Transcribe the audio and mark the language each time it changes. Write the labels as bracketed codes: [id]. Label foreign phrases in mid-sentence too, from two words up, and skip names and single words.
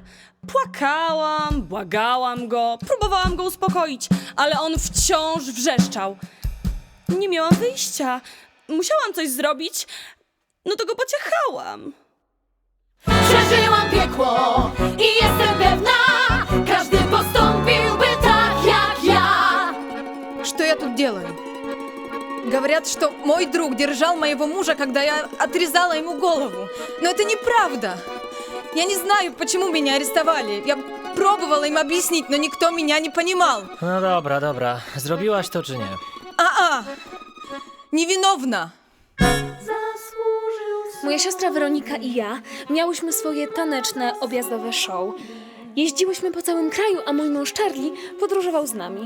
[pl] Płakałam, błagałam go, próbowałam go uspokoić, ale on wciąż wrzeszczał. Nie miałam wyjścia. Musiałam coś zrobić, no to go pociechałam. Przeżyłam piekło i jestem pewna, każdy postąpiłby tak jak ja. [ru] Что я тут делаю? Говорят, что мой друг держал моего мужа, когда я отрезала ему голову. Но это неправда. Я не знаю, почему меня арестовали. Я пробовала им объяснить, но никто меня не понимал. [pl] No dobra, dobra. Zrobiłaś to czy nie? [ru] Невиновна. [pl] Moja siostra Weronika i ja miałyśmy swoje taneczne, objazdowe show. Jeździłyśmy po całym kraju, a mój mąż Charlie podróżował z nami.